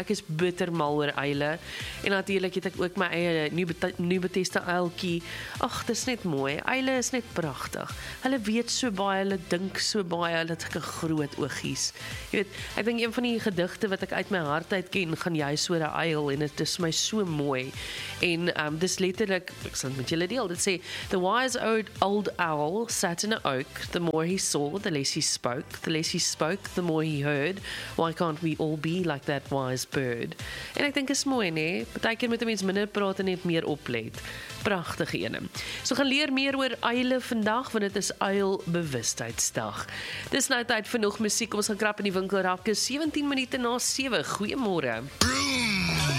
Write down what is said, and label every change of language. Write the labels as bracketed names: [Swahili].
[Afrikaans] Ek is bittermal oor uile en natuurlik het ek ook my eie nuwe beteste uiltjie. Ag, dis net mooi. Uile is net pragtig. Hulle weet so baie, hulle dink so baie, hulle het sulke groot oogies. Jy weet, ek dink een van die gedigte wat ek uit my hart uit ken, gaan juist oor 'n uil en dit is my so mooi. En dis letterlik, ek sal met julle deel, dit sê, [English] "The wise old owl sat in an oak, the more he saw, the less he spoke, the less he spoke, the more he heard, why can't we all be like that wise bird?" [Afrikaans] En ek dink is mooi, nee, baie keer moet 'n mens minder praat en net meer oplet. Pragtige ene. So gaan leer meer oor uile vandag, want dit is uilbewustheidsdag. Dis nou tyd vir nog musiek, ons gaan krap in die winkelrakke, 17 minute na 7, goeiemôre.